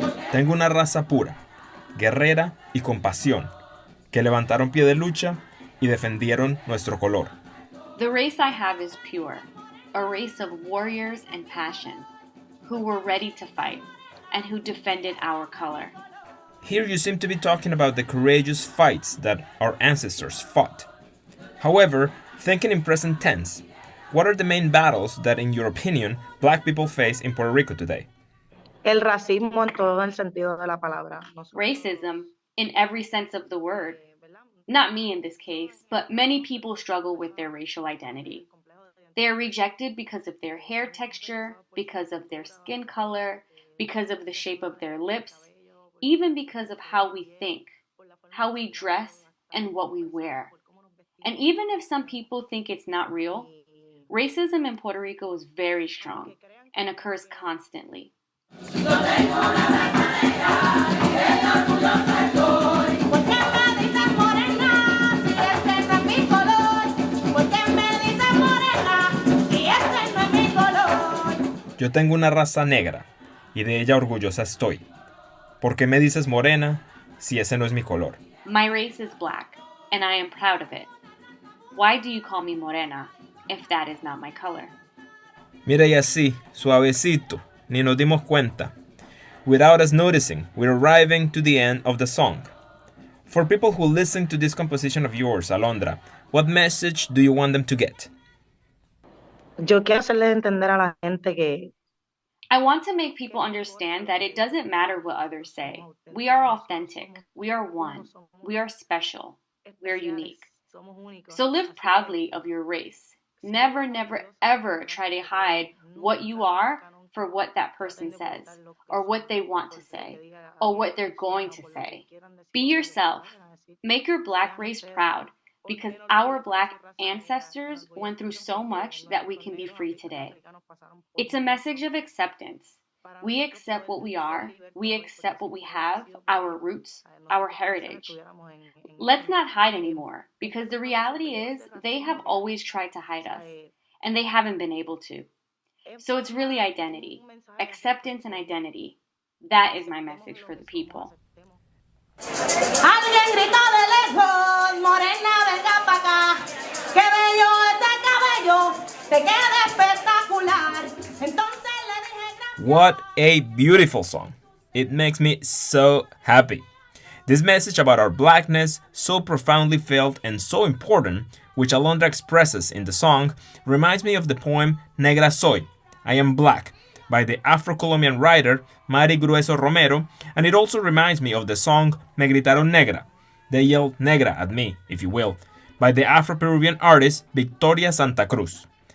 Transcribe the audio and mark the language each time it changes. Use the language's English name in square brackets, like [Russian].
[Spanish] Tengo una raza pura, guerrera y con pasión, que levantaron pie de lucha y defendieron nuestro color. [English] The race I have is pure, a race of warriors and passion, who were ready to fight and who defended our color. Here you seem to be talking about the courageous fights that our ancestors fought. However, thinking in present tense, what are the main battles that, in your opinion, Black people face in Puerto Rico today? [Spanish] El racismo en todo el sentido de la palabra. [English] Racism, in every sense of the word. Not me in this case, but many people struggle with their racial identity. They are rejected because of their hair texture, because of their skin color, because of the shape of their lips, even because of how we think, how we dress, and what we wear. And even if some people think it's not real, racism in Puerto Rico is very strong and occurs constantly. [Spanish] Yo tengo una raza negra, y de ella orgullosa estoy. ¿Por qué me dices morena, si ese no es mi color? [English] My race is black, and I am proud of it. Why do you call me morena, if that is not my color? [Spanish] Mira y así, suavecito, ni nos dimos cuenta. [English] Without us noticing, we're arriving to the end of the song. For people who listen to this composition of yours, Alondra, what message do you want them to get? [Spanish] Yo quiero hacerle entender a la gente que [English] I want to make people understand that it doesn't matter what others say. We are authentic. We are one. We are special. We are unique. So live proudly of your race. Never, never, ever try to hide what you are for what that person says, or what they want to say, or what they're going to say. Be yourself. Make your Black race proud, because our Black ancestors went through so much that we can be free today. It's a message of acceptance. We accept what we are. We accept what we have, our roots, our heritage. Let's not hide anymore, because the reality is they have always tried to hide us, and they haven't been able to. So it's really identity, acceptance and identity. That is my message for the people. [Spanish] Alguien gritó de lejos, morena, venga pa' acá. Qué bello ese cabello, te queda espectacular. Entonces le dije gracias. [English] What a beautiful song. It makes me so happy. This message about our blackness, so profoundly felt and so important, which Alondra expresses in the song, reminds me of the poem Negra Soy, I Am Black, by the Afro-Colombian writer Mari Grueso Romero, and it also reminds me of the song Me Gritaron Negra, They Yelled Negra at Me, if you will, by the Afro-Peruvian artist Victoria Santa Cruz.